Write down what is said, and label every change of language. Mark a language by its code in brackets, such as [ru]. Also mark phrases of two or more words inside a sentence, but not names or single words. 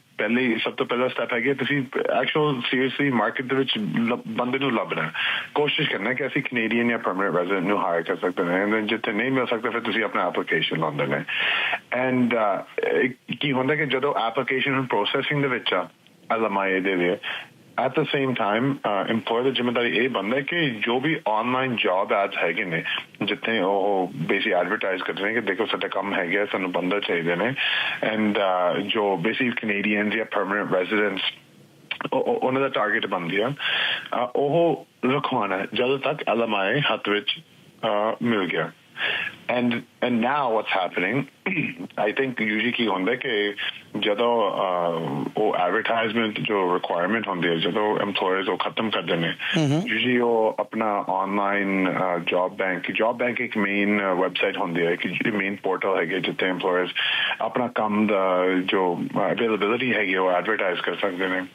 [pa] ਸਭ ਤੋਂ ਪਹਿਲਾ ਸਟੈਪ ਹੈਗਾ ਤੁਸੀਂ [en] actual seriously market [pa] ਦੇ ਵਿੱਚ ਬੰਦੇ ਨੂੰ ਲੱਭਣਾ, ਕੋਸ਼ਿਸ਼ ਕਰਨਾ ਕਿ ਅਸੀਂ ਕੈਨੇਡੀਅਨ ਜਾਂ [en] permanent resident [pa] ਨੂੰ ਹਾਇਰ ਕਰ ਸਕਦੇ ਨੇ। ਐਂਡ ਜਿੱਥੇ ਨਹੀਂ ਮਿਲ ਸਕਦਾ ਫਿਰ ਤੁਸੀਂ ਆਪਣਾ ਐਪਲੀਕੇਸ਼ਨ ਲਾਉਂਦੇ ਨੇ। ਐਂਡ ਕੀ ਹੁੰਦਾ ਕਿ ਜਦੋਂ [en] application processing [pa] ਦੇ ਵਿੱਚ ਆ LMIA ਦੇ ਲਈ, [en] at the same time employer [pa] ਦੀ ਜ਼ਿੰਮੇਵਾਰੀ ਇਹ ਬਣਦਾ ਕਿ ਜੋ ਵੀ [en] online job ads [pa] ਹੈਗੇ ਨੇ ਜਿੱਥੇ ਉਹ [en] basic advertise [pa] ਕਰਦੇ ਨੇ ਕਿ ਦੇਖੋ ਸਾਡਾ ਕੰਮ ਹੈਗਾ, ਸਾਨੂੰ ਬੰਦਾ ਚਾਹੀਦੇ ਨੇ, ਐਂਡ ਜੋ ਬੇਸਿਕ ਕੈਨੇਡੀਅਨ ਜਾਂ [en] permanent residents [pa] ਉਹਨਾਂ ਦਾ ਟਾਰਗੇਟ ਬਣਦੀ ਆ, ਉਹ ਰਖਵਾਉਣਾ ਜਦੋਂ ਤੱਕ LMIA ਹੱਥ ਵਿੱਚ ਮਿਲ ਗਿਆ। [en] And now what's happening, I think usually [pa] ਕੀ ਹੁੰਦਾ ਕਿ ਜਦੋਂ ਉਹ ਐਡਵਰਟਾਈਜ਼ਮੈਂਟ ਜੋ ਰਿਕੁਆਇਰਮੈਂਟ ਹੁੰਦੀ ਹੈ, ਜਦੋਂ EMPLOYERS ਉਹ ਖਤਮ ਕਰਦੇ ਨੇ, usually ਉਹ ਆਪਣਾ [en] online job bank [pa] ਇੱਕ [en] main website [pa] ਹੁੰਦੀ ਹੈ, ਇੱਕ [en] main portal [pa] ਹੈਗੇ ਜਿੱਥੇ EMPLOYERS ਆਪਣਾ ਕੰਮ ਦਾ ਜੋ ਅਵੇਲੇਬਿਲਿਟੀ ਹੈਗੀ ਉਹ ਐਡਵਰਟਾਈਜ਼ ਕਰ ਸਕਦੇ ਨੇ।